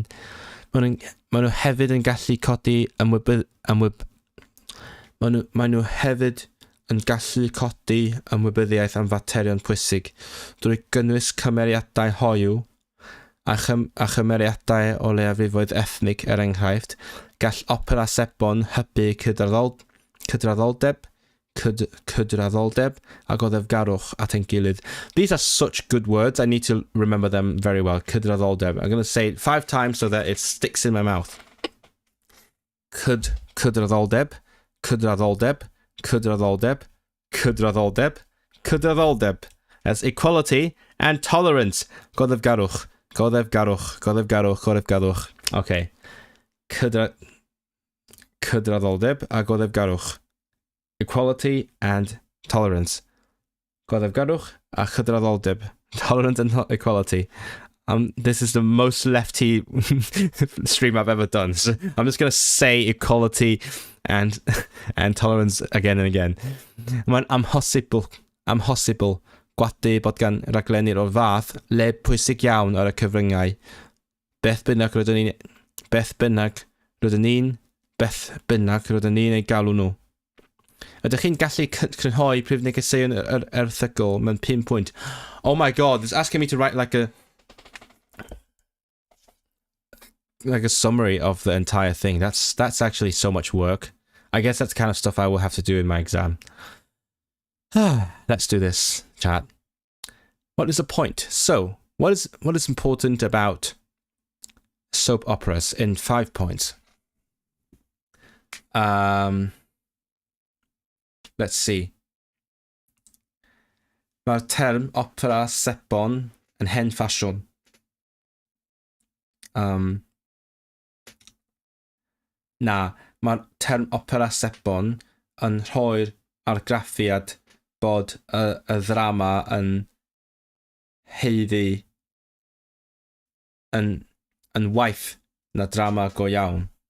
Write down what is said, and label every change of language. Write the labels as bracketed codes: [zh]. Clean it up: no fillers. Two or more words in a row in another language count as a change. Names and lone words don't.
[cy] Maen nhw hefyd yn gallu codi ymwybyddiaeth am faterion pwysig drwy gynnwys cymeriadau hoyw a chymeriadau o leiafrifoedd ethnig enghraifft, gall opera sebon hybu cydraddoldeb a goddefgarwch at ein gilydd. [en] These are such good words. I need to remember them very well. [cy] Cydraddoldeb. [en] I'm going to say it 5 times so that it sticks in my mouth. [cy] Cydraddoldeb. [en] That's equality and tolerance. [cy] Goddefgarwch. Okay. Cydraddoldeb a goddefgarwch. [en] Equality and tolerance. [cy] Goddefgarwch a cydraddoldeb. [en] Tolerance and equality. This is the most lefty stream I've ever done. So I'm just going to say equality and tolerance again and again. [cy] Mae'n amhosibl gwadu bod gan raglennu'r o'r fath le pwysig iawn ar y cyfryngau. Beth bynnag rydyn ni'n ei galw nhw. Ydych chi'n gallu crynhoi prif negeseuon yr erthygl mewn 5 pwynt? [en] Oh my god, it's asking me to write like a summary of the entire thing. That's actually so much work. I guess that's the kind of stuff I will have to do in my exam. Let's do this, chat. What is the point? So, what is important about soap operas in 5 points? Let's see. [cy] Mae'r term opera sebon yn hen ffasiwn. Mae'r term opera sebon yn rhoi'r argraffiad bod y ddrama yn heiddi yn waith na drama go iawn.